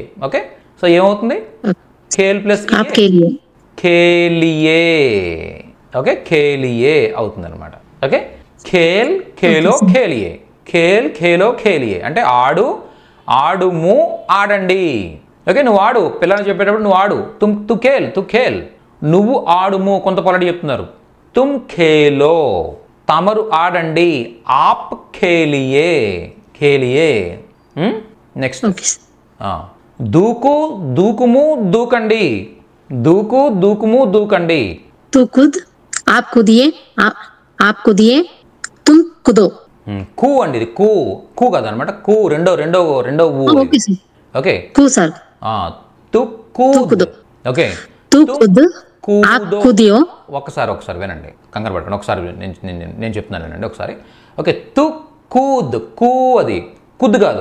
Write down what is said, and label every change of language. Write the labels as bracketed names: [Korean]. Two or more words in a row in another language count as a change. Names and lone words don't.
[English] okay, so [Telugu] ఏమవుతుంది, ఖేల్ ప్లస్ ఖేలియే. ఓకే, ఖేలియే అవుతుంది అనమాట. ఓకే, [Hindi] खेल खेलो खेलिए, खेल खेलो खेलिए [Telugu] అంటే ఆడు, ఆడుము, ఆడండి. ఓకే, నువ్వు ఆడు, పిల్లలు చెప్పేటప్పుడు నువ్వు ఆడు. [Hindi] तू खेल, तू खेल, [Telugu] నువ్వు ఆడుము. కొంత పొలటి చెప్తున్నారు. [Hindi] तुम खेलो, [Telugu] తమరు ఆడండి. [Hindi] आप खेलिए, खेलिए. [Telugu] నెక్స్ట్ దూకు, దూకుము, దూకండి. దూకు, దూకుము, దూకండి. [Hindi] तू कूद, आप कूदिए, आप कूदिए, तुम कूदो. [Telugu] కూ అండి, ఇది కూ, కూ కాదు అనమాట. కూ రెండో ఊ. ఓకే, కూ సార్. [Hindi] तू कूद. ఓకే, तू कूद, आप कूदियो. [Telugu] ఒకసారి వినండి, కంగారు పడకండి. ఒకసారి నేను చెప్తున్నాను వినండి ఒకసారి. ఓకే, [Hindi] तू कूद, [Telugu] కూ అది కుద్ కాదు.